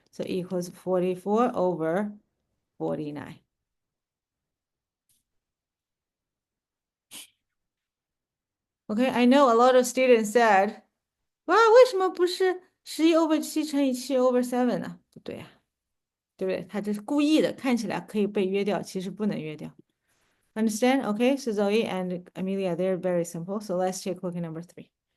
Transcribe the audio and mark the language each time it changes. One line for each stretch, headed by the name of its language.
English: So equals 44 over 49. Okay, I know a lot of students said,
Chinese: 哇，为什么不是
English: 11 over 7乘以7 over 7呢？
Chinese: 不对呀，对不对？他这是故意的，看起来可以被约掉，其实不能约掉。
English: Understand? Okay, so Zoe and Amelia, they're very simple. So let's take a look at number 3.